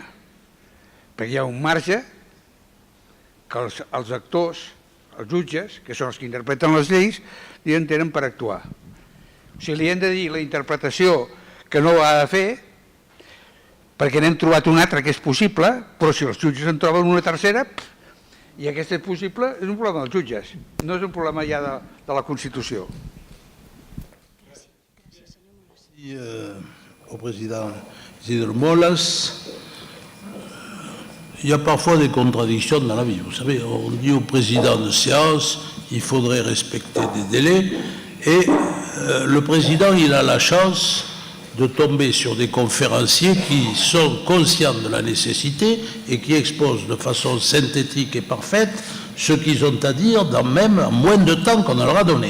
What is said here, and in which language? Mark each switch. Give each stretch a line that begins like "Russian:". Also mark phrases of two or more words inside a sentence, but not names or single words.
Catalan: Perquè hi ha un marge que els actors, els jutges, que són els que interpreten les lleis, tenen per actuar. O sigui, li hem de dir la interpretació que no ho ha de fer, perquè n'hem trobat una altra que és possible, però si els jutges en troben una tercera, i aquesta és possible, és un problema dels jutges, no és un problema ja de la Constitució.
French: Au président Isidore Molas, il y a parfois des contradictions dans la vie. Vous savez, on dit au président de séance, il faudrait respecter des délais, et le président, il a la chance de tomber sur des conférenciers qui sont conscients de la nécessité et qui exposent de façon synthétique et parfaite ce qu'ils ont à dire dans même moins de temps qu'on leur a donné.